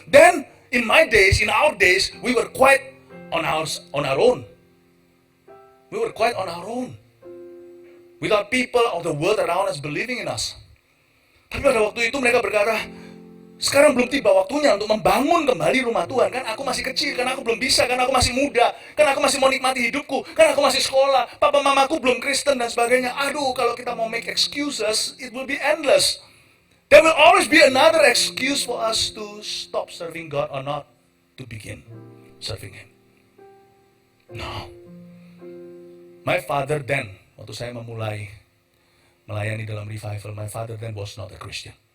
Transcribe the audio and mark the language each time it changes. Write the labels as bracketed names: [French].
[English] Then, in our days, we were quite on our own. We were quite on our own. Without people of the world around us believing in us. [Indonesian] Tapi pada waktu itu mereka berkata, sekarang belum tiba waktunya untuk membangun kembali rumah Tuhan. Kan aku masih kecil, kan aku belum bisa, kan aku masih muda, kan aku masih mau nikmati hidupku, kan aku masih sekolah, papa mamaku belum Kristen dan sebagainya. Aduh, kalau kita mau [English] make excuses, it will be endless. There will always be another excuse for us to stop serving God or not to begin serving Him. No. My father then, [Indonesian] waktu saya memulai melayani dalam [English] revival, my father then was not a Christian.